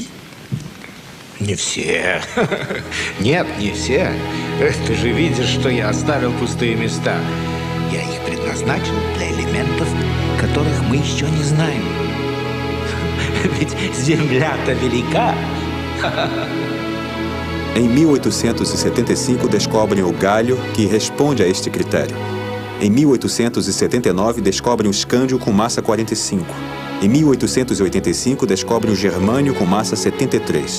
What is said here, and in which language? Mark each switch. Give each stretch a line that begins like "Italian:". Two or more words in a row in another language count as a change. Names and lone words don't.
Russian: Не все. Нет, не все. Ты же видишь, что я оставил пустые места. Я их предназначил для элементов, которых мы еще не знаем. Ведь Земля-то велика.
Portuguese: Em 1875 descobrem o galho que responde a este critério. Em 1879 descobrem o escândio com massa 45. Em 1885 descobrem o germânio com massa 73.